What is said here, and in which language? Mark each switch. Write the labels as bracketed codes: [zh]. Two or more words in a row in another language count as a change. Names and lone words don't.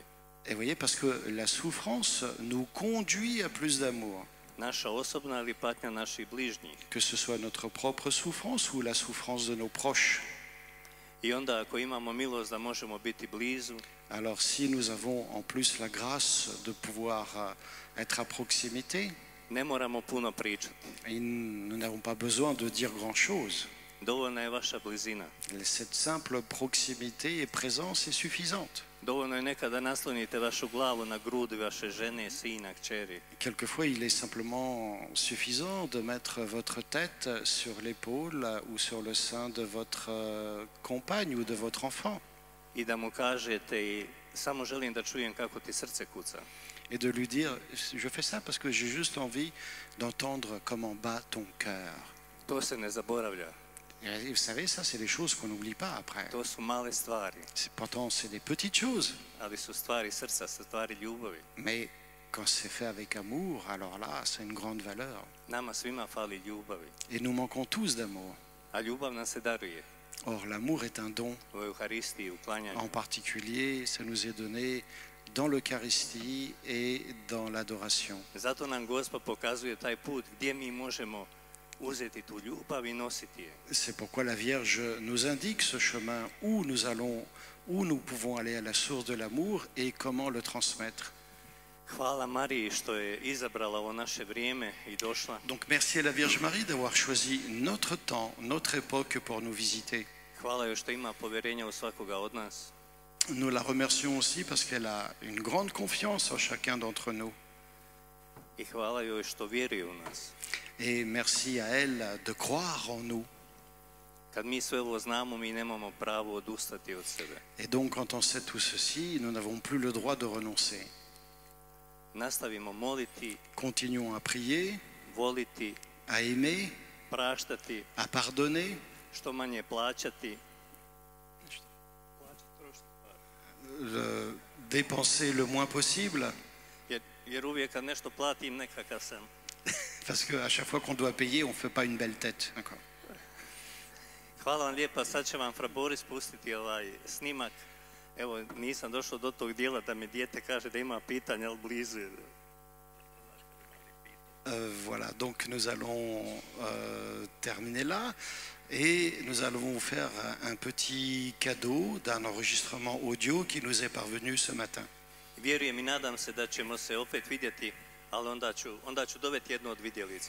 [fr] Et voyez, parce que la souffrance nous conduit à plus d'amour. [hr] Naša osobna ili patnja naših bližnjih. [fr] Que ce soit notre propre souffrance ou la souffrance de nos proches. [hr] I onda ako imamo milost da možemo biti blizu. [fr] Alors si nous avons en plus la grâce de pouvoir être à proximité, [hr] ne moramo puno pričati. [fr] Nous n'avons pas besoin de dire grand-chose. [hr] Dovoljna je vaša blizina. [fr] Cette simple proximité et présence est suffisante. [hr] Dovoljno je nekada naslonite vašu glavu na grudi vaše žene, sina, kćeri. [fr] Quelquefois, il est simplement suffisant de mettre votre tête sur l'épaule ou sur le sein de votre compagne ou de votre enfant. [hr] I da mu kažete i samo želim da čujem kako ti srce kuca. [fr] Et de lui dire, je fais ça parce que j'ai juste envie d'entendre comment bat ton cœur. [hr] To se ne zaboravlja. [fr] Et vous savez, ça, c'est des choses qu'on n'oublie pas après. [hr] To su male stvari. [fr] Pourtant, c'est des petites choses. [hr] Ali su stvari srca, stvari ljubavi. [fr] Mais quand c'est fait avec amour, alors là, c'est une grande valeur. [hr] Nama svima fali ljubavi. [fr] Et nous manquons tous d'amour. [hr] A ljubav nam se daruje. [fr] Or, l'amour est un don. [hr] U Euharistiji, u klanjanju. [fr] En particulier, ça nous est donné dans l'Eucharistie et dans l'adoration. [hr] Zato nam Gospod pokazuje taj put gdje mi možemo uzeti tu ljubav i nositi je. [fr] C'est pourquoi la Vierge nous indique ce chemin où nous pouvons aller à la source de l'amour et comment le transmettre. [hr] Hvala Mariji što je izabrala ovo naše vrijeme i došla. [fr] Donc merci à la Vierge Marie d'avoir choisi notre temps, notre époque pour nous visiter. [hr] Hvala joj što ima povjerenja u svakoga od nas. [fr] Nous la remercions aussi parce qu'elle a une grande confiance en chacun d'entre nous. [hr] I hvala joj što vjeruje u nas. [fr] Et merci à elle de croire en nous. [hr] Kad mi sve ovo znamo, mi nemamo pravo odustati od sebe. [fr] Et donc quand on sait tout ceci, nous n'avons plus le droit de renoncer. [hr] Nastavimo moliti. [fr] Continuons à prier, [hr] voliti, [fr] à aimer, [hr] praštati, [fr] à pardonner, [hr] što manje plaćati, [fr] dépenser le moins possible. [hr] Jer uvijek kad nešto platim nekakav sam. [fr] Parce qu'à chaque fois qu'on doit payer, on ne fait pas une belle tête. [hr] Hvala vam lijepa, sad će vam Fra Boris pustiti ovaj snimak. Evo, nisam došao do tog dijela da mi dijete kaže da ima pitanja, ali blizu je. [fr] Voilà, donc nous allons terminer là et nous allons vous faire un petit cadeau d'un enregistrement audio qui nous est parvenu ce matin. [hr] Vjerujem i nadam se da ćemo se opet vidjeti, ali onda ću dovesti jednu od vidjelica.